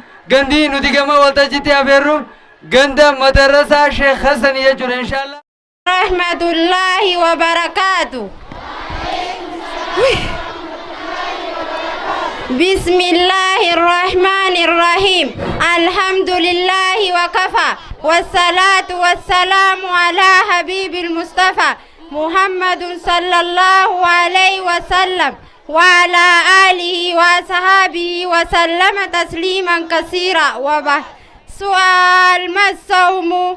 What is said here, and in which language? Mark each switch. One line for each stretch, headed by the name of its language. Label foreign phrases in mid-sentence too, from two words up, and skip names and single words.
Oromo: gandi nuti gama waltajjiitti afeerru ganda madarasa Sheekh Hassan jechuudha inshallah.
Arabic: رحمة الله وبركاته. بسم الله الرحمن الرحيم الحمد لله وكفى والصلاة والسلام على حبيب المصطفى محمد صلى الله عليه وسلم وعلى آله وصحابه وسلم تسليما كثيرا وبعد سؤال ما الصوم